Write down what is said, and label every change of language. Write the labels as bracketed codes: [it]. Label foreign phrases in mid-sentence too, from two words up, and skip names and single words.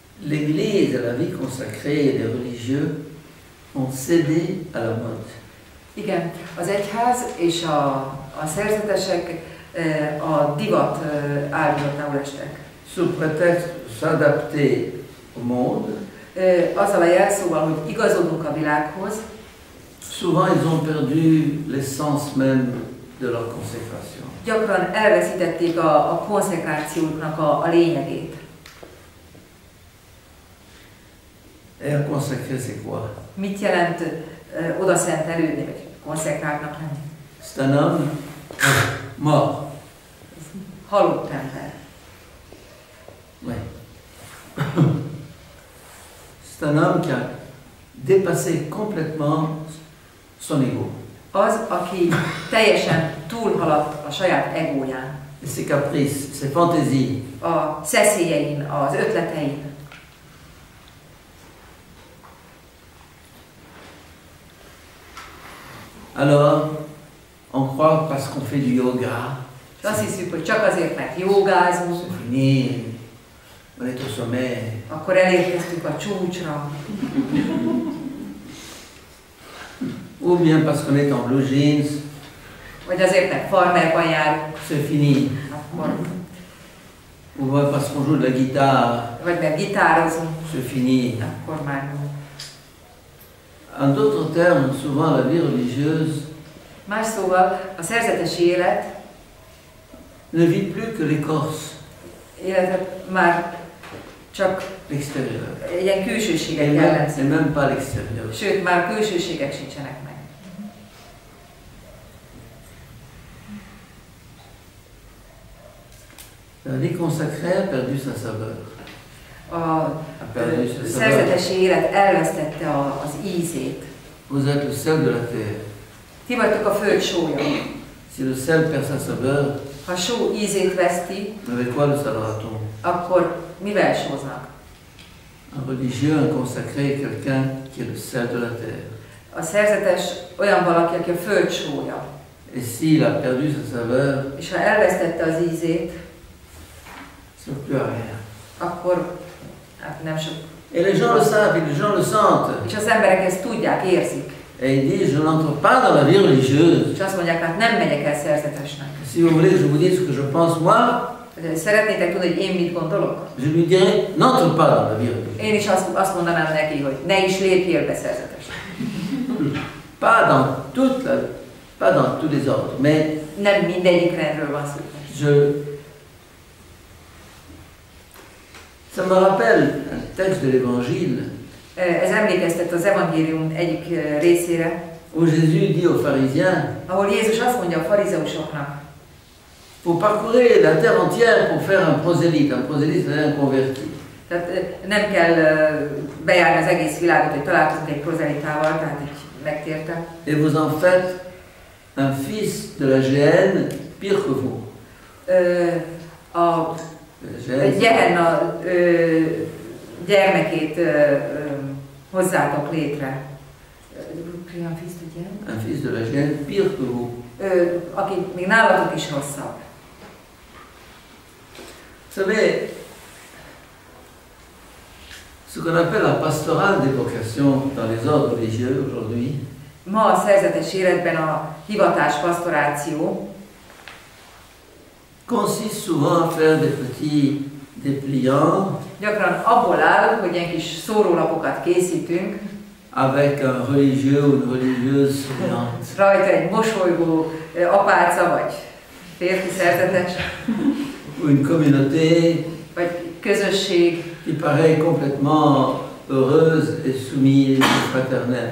[fr] l'Église et la vie consacrée et les religieux ont cédé à la mode. [hu] Igen, az egyház és a szerzetesek a divat áldozatául estek. [fr] Sous prétexte de s'adapter au monde, [hu] azzal a jelszóval, hogy igazodunk a világhoz, [fr] souvent ils ont perdu l'essence même de leur consécration. [hu] Gyakran elveszítették a konszekrációknak a lényegét. [fr] Et consacrer, c'est quoi? [hu] Mit jelent oda szentelődni, vagy konszekráltnak lenni? [fr] C'est un homme mort. [hu] Halott ember. [fr] Oui. C'est un homme qui a dépassé complètement son ego. [hu] Az, aki teljesen túlhaladt a saját egóján. [fr] Et ses caprices, ses fantaisies. [hu] A szeszélyein, az ötletein. [fr] Alors, on croit parce qu'on fait du yoga. [hu] És azt hiszük, hogy csak azért, mert jogázunk, [fr] C'est fini, on est au sommet. [hu] akkor elérkeztünk a csúcsra. [fr] Ou bien parce qu'on est en [en] blue jeans, [hu] Vagy azért, mert farmerban járunk, [fr] c'est fini. [hu] akkor, [fr] Ou bien parce qu'on joue de la guitare, [hu] vagy mert gitározunk, [fr] c'est fini. [hu] akkor már jó. [fr] En d'autres termes, souvent la vie religieuse [hu] Más szóval, a szerzetesi [fr] ne vit plus que l'écorce, [hu] életet már csak [fr] l'extérieur. [hu] ilyen külsőségek [fr] Et [hu] jellemzik. [fr] même pas l'extérieur. [hu] Sőt, már külsőségek sincsenek meg. [fr] La vie consacrée a perdu sa saveur. [hu] A szerzetesi élet elvesztette az ízét. [fr] Vous êtes le sel de la terre. [hu] Ti vagytok a föld sója. [fr] Si le sel perd sa saveur, [hu] Ha a só ízét veszti, [fr] avec quoi le salera-t-on? [hu] akkor mivel sóznak? [fr] Un religieux, un consacré est quelqu'un qui est le sel de la terre. [hu] A szerzetes olyan valaki, aki a föld sója. [fr] Et s'il a perdu sa saveur, [hu] És ha elvesztette az ízét, [fr] ça ne sert plus à rien. [hu] akkor hát nem sok. [fr] Et les gens le savent, et les gens le sentent. [hu] És az emberek ezt tudják, érzik. [fr] Et ils disent, je n'entre pas dans la vie religieuse. [hu] És azt mondják, hát nem megyek el szerzetesnek. [fr] Si vous voulez que je vous dise ce que je pense moi, [hu] Szeretnétek tudni, hogy én mit gondolok? [fr] je lui dirais, n'entre pas dans la vie religieuse. [hu] Én is azt mondanám neki, hogy ne is lépjél be szerzetesnek. [fr] Pas dans tous les ordres, mais [hu] Nem mindegyik rendről van szó. [fr] Ça me rappelle un texte de l'Évangile [hu] Ez emlékeztet az evangélium egyik részére, [fr] où Jésus dit aux pharisiens, [hu] ahol Jézus azt mondja a farizeusoknak, [fr] faut parcourir la terre entière pour faire un prosélyte. Un prosélyte, c'est un converti. [hu] tehát nem kell bejárni az egész világot, hogy találkozunk egy prozelitával, tehát egy megtérte. [fr] Et vous en faites un fils de la géhenne pire que vous. [hu] A Gehenna gyermekét hozzátok létre. [fr] Un fils de la géhenne pire que vous. [hu] Aki még nálatok is rosszabb. [fr] Vous savez, ce qu'on appelle la pastorale des vocations dans les ordres religieux aujourd'hui, [hu] Ma a szerzetes életben a hivatás pastoráció [fr] consiste souvent à faire des petits dépliants [hu] gyakran abból áll, hogy ilyen kis szórólapokat készítünk, [fr] avec un religieux ou une religieuse souriante. [hu] rajta egy mosolygó apáca vagy férfi szerzetes, [fr] Ou une communauté [hu] vagy közösség, [fr] qui paraît complètement heureuse et soumise et fraternelle.